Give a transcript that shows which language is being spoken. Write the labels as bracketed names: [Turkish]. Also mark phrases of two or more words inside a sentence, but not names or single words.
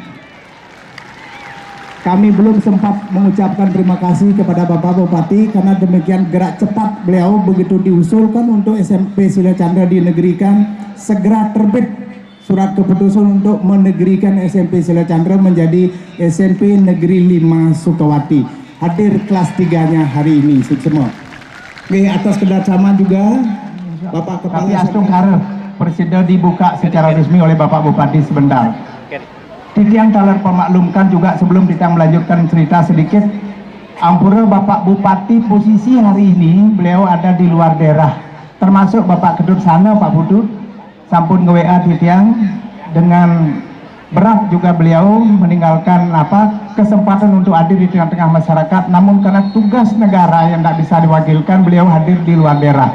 [Indonesian] Kami belum sempat mengucapkan terima kasih kepada Bapak Bupati karena demikian gerak cepat beliau begitu diusulkan untuk SMP Sila Chandra dinegerikan, segera terbit surat keputusan untuk menegerikan SMP Sila Chandra menjadi SMP Negeri 5 Sukawati. Hadir kelas 3-nya hari ini semua. Oke, atas kedatangan juga Bapak Kepala Astung Kare Presiden dibuka secara resmi oleh Bapak Bupati sebentar. [Balinese] Titiang taler pemaklumkan juga sebelum kita melanjutkan cerita sedikit. [Indonesian] Ampura Bapak Bupati posisi hari ini beliau ada di luar daerah. Termasuk Bapak Kedut sana Pak Budut [Balinese] sampun nge-WA Titiang [Indonesian] dengan berat juga beliau meninggalkan kesempatan untuk hadir di tengah-tengah masyarakat, namun karena tugas negara yang tidak bisa diwakilkan beliau hadir di luar daerah.